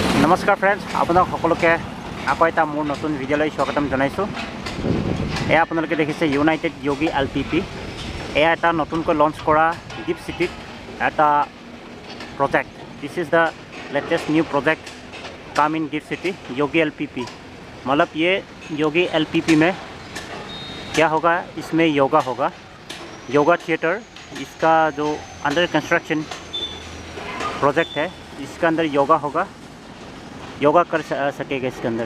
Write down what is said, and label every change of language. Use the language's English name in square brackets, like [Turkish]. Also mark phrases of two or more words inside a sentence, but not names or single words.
[Assamese] নমস্কাৰ ফ্ৰেণ্ডছ, আপোনাক সকলোকে আকৌ এটা মোৰ নতুন ভিডিঅ'লৈ স্বাগতম জনাইছোঁ। এয়া আপোনালোকে দেখিছে ইউনাইটেড যোগী LPP। এয়া এটা নতুনকৈ লঞ্চ কৰা গিফ্ট চিটিত এটা प्रोजेक्ट। [English] This is the latest new project come in Gift City Yogi LPP. [Hindi] मतलब ये योगी LPP में क्या होगा, इसमें योगा होगा, [English] yoga theatre. [Hindi] इसका जो [English] under construction project [Hindi] है, इसका अंदर योगा होगा, योगा कर सकेगा इसके अंदर।